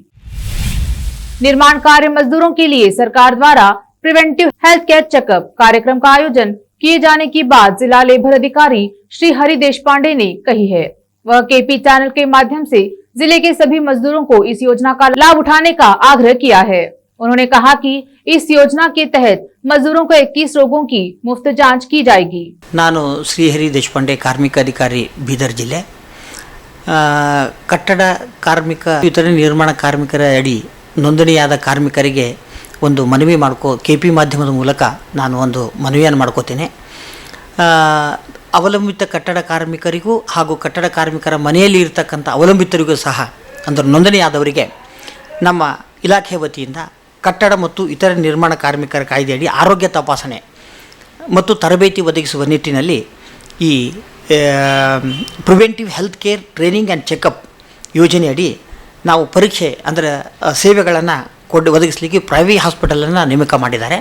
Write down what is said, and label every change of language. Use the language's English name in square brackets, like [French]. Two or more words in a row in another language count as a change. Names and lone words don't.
[Hindi] निर्माण कार्य मजदूरों के लिए सरकार द्वारा [English] preventive health care checkup [Hindi] कार्यक्रम का आयोजन किए जाने की बात जिला लेबर अधिकारी श्री हरि देशपांडे ने कही है। वह केपी चैनल के माध्यम से जिले के सभी मजदूरों को इस योजना का लाभ उठाने का आग्रह किया है। उन्होंने कहा कि इस योजना के तहत मजदूरों को 21 रोगों की मुफ्त जांच की जाएगी। [Kannada] ನಾನು ಶ್ರೀಹರಿ ದೇಶಪಾಂಡೆ ಕಾರ್ಮಿಕ ಅಧಿಕಾರಿ ಬೀದರ್ ಜಿಲ್ಲೆ ಕಟ್ಟಡ ಕಾರ್ಮಿಕ ಇತರ ನಿರ್ಮಾಣ ಕಾರ್ಮಿಕರ ಅಡಿ ನೋಂದಣಿಯಾದ ಕಾರ್ಮಿಕರಿಗೆ ಒಂದು ಮನವಿ ಕೆಪಿ ಮಾಧ್ಯಮದ ಮೂಲಕ ನಾನು ಒಂದು ಮನವಿಯನ್ನು ಮಾಡ್ಕೋತೇನೆ। ಅವಲಂಬಿತ ಕಟ್ಟಡ ಕಾರ್ಮಿಕರಿಗೂ ಹಾಗೂ ಕಟ್ಟಡ ಕಾರ್ಮಿಕರ ಮನೆಯಲ್ಲಿ ಇರತಕ್ಕಂಥ ಅವಲಂಬಿತರಿಗೂ ಸಹ ಅಂದರೆ ನೋಂದಣಿಯಾದವರಿಗೆ ನಮ್ಮ ಇಲಾಖೆ ವತಿಯಿಂದ ಕಟ್ಟಡ ಮತ್ತು ಇತರ ನಿರ್ಮಾಣ ಕಾರ್ಮಿಕರ ಕಾಯ್ದೆಯಡಿ ಆರೋಗ್ಯ ತಪಾಸಣೆ ಮತ್ತು ತರಬೇತಿ ಒದಗಿಸುವ ನಿಟ್ಟಿನಲ್ಲಿ ಈ [English] preventive health care training and checkup [Kannada] ಯೋಜನೆಯಡಿ ನಾವು ಪರೀಕ್ಷೆ ಅಂದರೆ ಸೇವೆಗಳನ್ನು ಒದಗಿಸಲಿಕ್ಕೆ [English] private hospitalನ್ನು [Kannada] ನೇಮಕ ಮಾಡಿದ್ದಾರೆ।